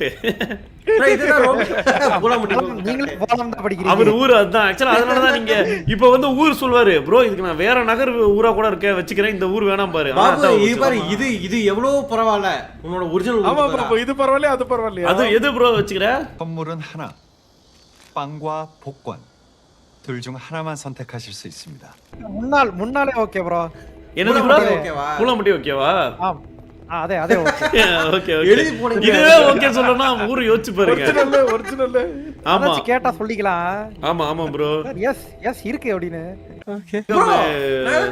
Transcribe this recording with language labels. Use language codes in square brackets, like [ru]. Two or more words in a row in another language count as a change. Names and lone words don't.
[ta] இதுதான் பூலாம்பட்டி நீங்களே போலாம் தான் படிக்கிறீங்க. அவர் ஊர் அதான். ஆக்சுவலா அதனால தான் நீங்க இப்போ வந்து ஊர் சொல்வாரு ப்ரோ. இதுக்கு நான் வேற நகர் ஊரா கூட வச்சுக்கிறேன். இந்த ஊர் வேணாம் பாரு. இது எவ்வளவு பரவாயில்ல உன்னோட ஒரிஜினல். ஆமா ப்ரோ இது பரவாயில்லை அது பரவாயில்லையா? அது எது ப்ரோ வச்சுக்கிற? [ko] 선물은 하나. 빵과 복권. 둘 중 하나만 선택하실 수 있습니다. [ta] முன்னாலே [en] okay bro. [ta] என்னது ப்ரோ ஓகேவா? பூலாம்பட்டி ஓகேவா ஆம் அதே அதே ஓகே ஓகே எழுதி போடுங்க. இதுவே ஓகே சொல்லணும்னா ஊரு யோசிச்சு பாருங்க ஒரிஜினல் ஆமா அதாச்சும் கேட்டா சொல்லிக்கலாம் ஆமா ஆமா ப்ரோ [en] yes yes [ta] இருக்கு அப்படின்னு Bro, நான்